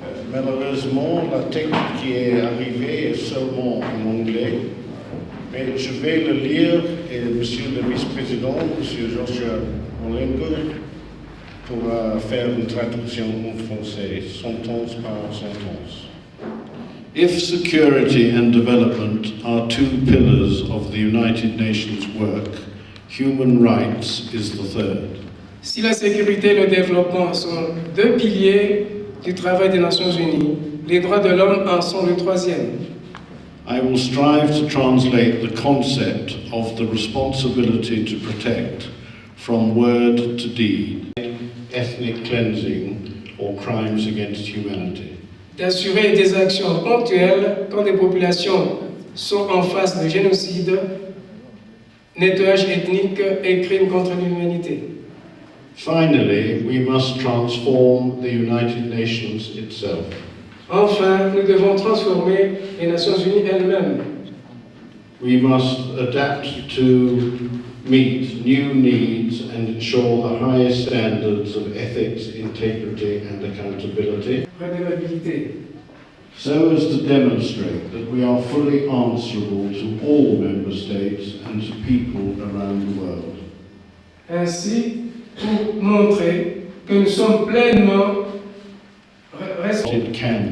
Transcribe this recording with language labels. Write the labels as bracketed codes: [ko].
[fr] Malheureusement, la texte qui est arrivée est seulement en anglais, mais je vais le lire et M. le vice-président, M. Joshua Olengo, pourra faire une traduction en français, sentence par sentence. [en] If security and development are two pillars of the United Nations work, human rights is the third. [fr] Si la sécurité et le développement sont deux piliers du travail des Nations Unies, les droits de l'homme en sont le troisième. [en] I will strive to translate the concept of the responsibility to protect from word to deed, ethnic cleansing or crimes against humanity. [fr] D'assurer des actions ponctuelles quand des populations sont en face de génocide, nettoyage ethnique et crimes contre l'humanité. [en] Finally, we must transform the United Nations itself. [fr] Enfin, nous devons transformer les Nations Unies elles-mêmes. [en] We must adapt to meet new needs and ensure the highest standards of ethics, integrity and accountability, so as to demonstrate that we are fully answerable to all member states and to people around the world. [fr] Ainsi, pour montrer que nous sommes pleinement responsables.